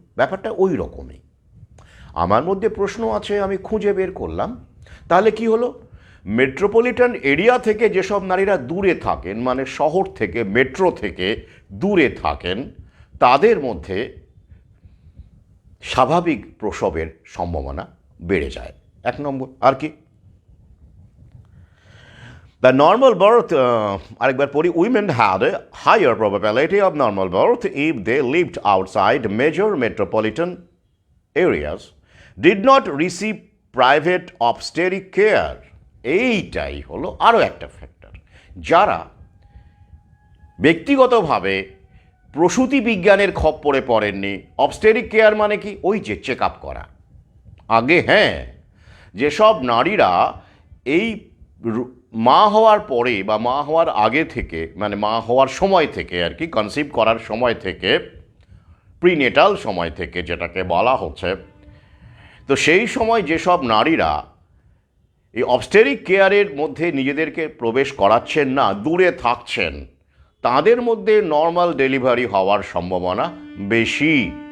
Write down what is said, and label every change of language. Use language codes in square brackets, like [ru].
[bn] ব্যাপারটা ওই রকমই। আমার মধ্যে প্রশ্ন আছে, আমি খুঁজে বের করলাম। তাহলে কি হলো? মেট্রোপলিটন এরিয়া থেকে যেসব নারীরা দূরে থাকেন, মানে শহর থেকে, মেট্রো থেকে দূরে থাকেন, তাদের মধ্যে স্বাভাবিক প্রসবের সম্ভাবনা বেড়ে যায়। এক নম্বর। আর কি? [en] The normal birth, [bn] আরেকবার পড়ি, [en] women had a higher probability of normal birth if they lived outside major metropolitan areas, did not receive private obstetric care. [bn] এইটাই হলো আরও একটা ফ্যাক্টর। যারা ব্যক্তিগতভাবে প্রসূতি বিজ্ঞানের খপ্পরে পড়েননি, অবস্টেরিক কেয়ার মানে কি? ওই যে চেক আপ করা। আগে, হ্যাঁ, যেসব নারীরা এই মা হওয়ার পরে বা মা হওয়ার আগে থেকে, মানে মা হওয়ার সময় থেকে আর কি, কনসিভ করার সময় থেকে, প্রিনেটাল সময় থেকে যেটাকে বলা হচ্ছে, তো সেই সময় যেসব নারীরা এই অবস্টেরিক কেয়ারের মধ্যে নিজেদেরকে প্রবেশ করাচ্ছেন না, দূরে থাকছেন, তাদের মধ্যে নর্মাল ডেলিভারি হওয়ার সম্ভাবনা বেশি।